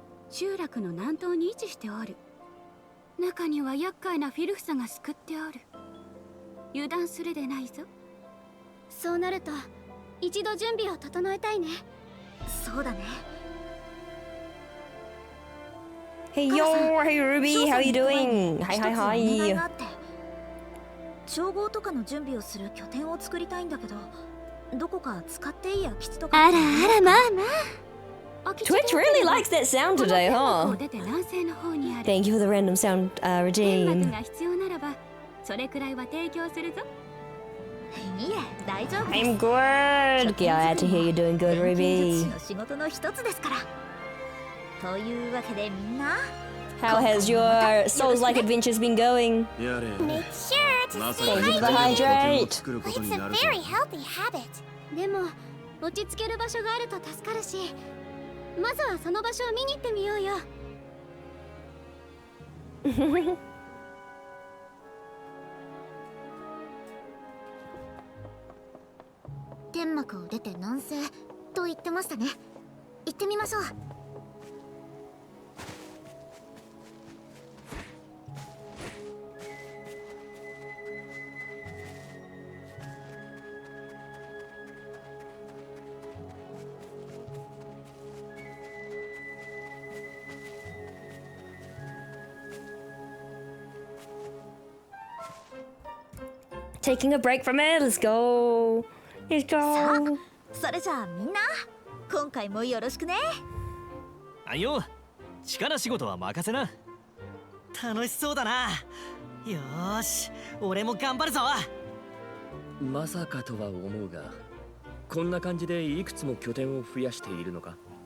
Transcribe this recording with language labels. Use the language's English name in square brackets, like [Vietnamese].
[Japanese] 集落の南東に位置しておる。中には厄介なフィルフサが救っておる。油断するでないぞ。そうなると一度準備を整えたいね。そうだね。 [English] Hey yo, hey Ruby, how you doing? Hi hi hi. [Japanese] 調合とかの準備をする拠点を作りたいんだけど、どこか使っていい空き地とか。あらあら、まあまあ。 [English] Twitch really likes that sound today, huh? Thank you for the random sound redeem. [Japanese] が必要ならば、それくらいは提供するぞ。いえ、大丈夫です。 [English] I'm good. Glad to hear you're doing good, Ruby. [Japanese] 仕事の一つですから。というわけでみんな。 [English] How has your Souls-like adventures been going? Make sure to stay hydrated. It's a very healthy habit. [Japanese] でも落ち着ける場所があると助かるし、まずはその場所を見に行ってみようよ。天幕を出て南西と言ってましたね。行ってみましょう。 [English] Taking a break from it. Let's go. Let's go. [Japanese] それじゃあみんな今回もよろしくね。あいよ、力仕事は任せな。楽しそうだな。よーし、俺も頑張るぞ。まさかとは思うが、こんな感じでいくつも拠点を増やしているのか。